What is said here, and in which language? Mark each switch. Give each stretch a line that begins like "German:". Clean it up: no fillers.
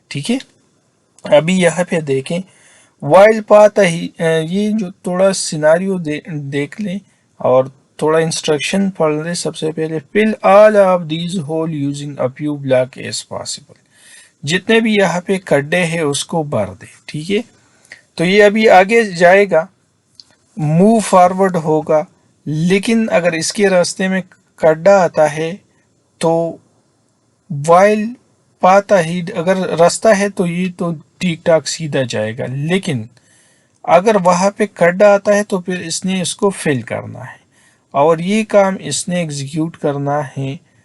Urdu: ٹھیک ہے، ابھی یہاں پہ دیکھیں وائل پاتا ہی، یہ جو تھوڑا سیناریو دیکھ لیں اور تھوڑا انسٹرکشن پڑھ لیں. سب سے پہلے
English: fill all of these hole using a few block as possible.
Urdu: جتنے بھی یہاں پہ کڈے ہیں اس کو بھر دے. ٹھیک ہے، تو یہ ابھی آگے جائے گا، موو فارورڈ ہوگا، لیکن اگر اس کے راستے میں کڈا آتا ہے تو وائل پاتا ہی، اگر راستہ ہے تو یہ تو ٹھیک ٹھاک سیدھا جائے گا، لیکن اگر وہاں پہ کڈا آتا ہے تو پھر اس نے اس کو فل کرنا ہے، اور یہ کام اس نے ایگزیکیوٹ کرنا ہے.